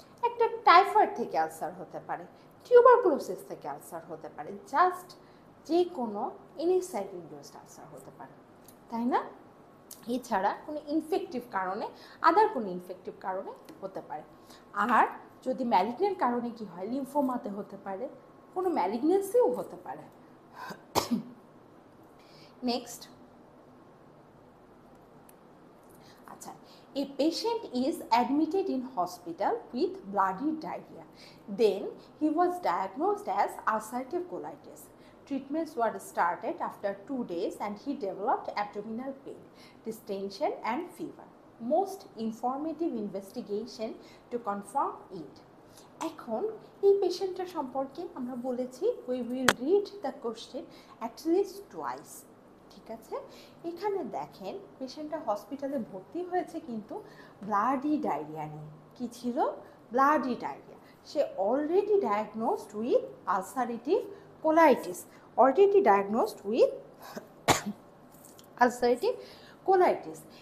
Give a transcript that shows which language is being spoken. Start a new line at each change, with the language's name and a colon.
Bangla: একটা টাইফয়েড থেকে আলসার হতে পারে, টিউবারকুলোসিস থেকে আলসার হতে পারে, জাস্ট যে কোনো ইনিসাইড ইনডিউসড আলসার হতে পারে, তাই না? এছাড়া কোনো ইনফেক্টিভ কারণে, আদার কোনো ইনফেক্টিভ কারণে হতে পারে। আর যদি ম্যালিগনেন্ট কারণে কি হয়? লিম্ফোমাতে হতে পারে, কোনো ম্যালিগনেন্সিও হতে পারে।
English: Next, আচ্ছা, a patient is admitted in hospital with bloody diarrhea. Then he was diagnosed as ulcerative colitis. Treatments were started after 2 days and he developed abdominal pain, distension and fever. Most informative investigation to confirm it.
Bangla: এখন এই পেশেন্টটার সম্পর্কে আমরা বলেছি
English: we will read the question at least twice.
Bangla: ঠিক আছে, এখানে দেখেন পেশেন্টটা হসপিটালে ভর্তি হয়েছে কিন্তু ব্লাডি ডায়রিয়া নিয়ে। কি ছিল?
English: Bloody diarrhoea, সে already diagnosed with ulcerative colitis, already diagnosed with ulcerative colitis.